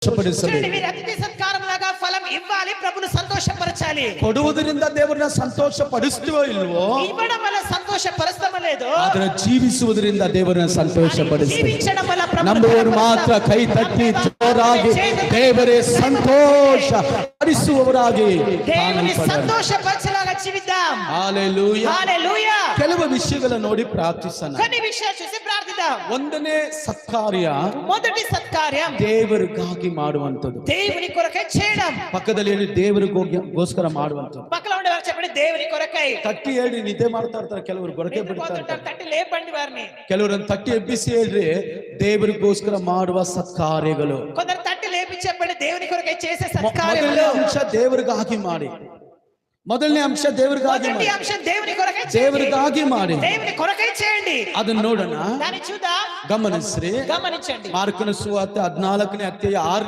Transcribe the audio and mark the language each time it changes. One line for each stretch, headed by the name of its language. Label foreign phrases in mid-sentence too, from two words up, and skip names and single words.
Kannada: ಸಂತೋಷಪಡಿಸಬೇಕು.
Telugu: అతిథి సత్కారం లాగా ఫలం ఇవ్వాలి, ప్రభుని సంతోషపరచాలి.
Kannada: ಕೊಡುವುದರಿಂದ ದೇವರನ್ನ ಸಂತೋಷ ಪಡಿಸ್ತೀವೋ ಇಲ್ವೋ,
Telugu: ఇవ్వడం వల్ల సంతోషపరుస్తామో లేదో,
Kannada: ಆದ್ರೆ ಜೀವಿಸುವುದರಿಂದ ದೇವರನ್ನ ಸಂತೋಷಪಡಿಸ್ತೀವಿ.
Telugu: జీవించడం వల్ల ప్రభుని
Kannada: ನಂಬುವವರು ಮಾತ್ರ ಕೈ ತಟ್ಟಿ ಜೋರಾಗಿ ದೇವರೇ ಸಂತೋಷ ಪಡಿಸುವವರಾಗಿ
Telugu: దేవుని సంతోషపరచలాగా జీవిద్దాం.
Kannada: ಹಲ್ಲೆಲೂಯಾ.
Telugu: హల్లెలూయా.
Kannada: ಕೆಲವು ವಿಷಯಗಳನ್ನು ನೋಡಿ ಪ್ರಾರ್ಥಿಸೋಣ.
Telugu: కొన్ని విషయాలు చూసి ప్రార్థిద్దాం.
Kannada: ಒಂದನೇ ಸತ್ಕಾರ್ಯ
Telugu: మొదటి సత్కార్యం
Kannada: ದೇವರಿಗಾಗಿ ಮಾಡುವಂತದ್ದು.
Telugu: దేవుని కొరకై చేయడం.
Kannada: ಪಕ್ಕದಲ್ಲಿ ಹೇಳಿ ದೇವರಿಗೋಸ್ಕರ ಮಾಡುವಂತದ್ದು.
Telugu: పక్కన ఉండే వారు చెప్పండి దేవుని కొరకై.
Kannada: ತಟ್ಟಿ ಹೇಳಿ ನಿದ್ದೆ ಮಾಡ್ತಾ ಇರ್ತಾರೆ ಕೆಲವರು, ಗೊರಕೆ ಬಿಡ್ತಾ ಇರ್ತಾರೆ.
Telugu: తట్టి లేపండి వారిని.
Kannada: ಕೆಲವರನ್ನು ತಟ್ಟಿ ಎಬ್ಬಿಸಿ ಹೇಳ್ರಿ ದೇವರಿಗೋಸ್ಕರ ಮಾಡುವ ಸತ್ಕಾರ್ಯಗಳು.
Telugu: కొందరు తట్టి లేపి చెప్పండి దేవుని కొరకై చేసే
Kannada: ಮೊದಲನೇ
Telugu: సత్కార్యములు.
Kannada: ಅಂಶ ದೇವರಿಗಾಗಿ ಮಾಡಿ. ಮೊದಲನೇ ಅಂಶ ದೇವರಿಗಾಗಿ
Telugu: మొదటి
Kannada: ಮಾಡಿ.
Telugu: అంశం దేవుని కొరకై చేయండి.
Kannada: ದೇವರಿಗಾಗಿ ಮಾಡಿ.
Telugu: దేవుని కొరకై చేయండి.
Kannada: ಅದನ್ನ ನೋಡೋಣ,
Telugu: దాన్ని చూద్దాం,
Kannada: ಗಮನಿಸ್ರಿ.
Telugu: గమనించండి.
Kannada: ಮಾರ್ಕನ ಸುವಾರ್ತೆ 14ನೇ ಅಧ್ಯಾಯ 6ನೇ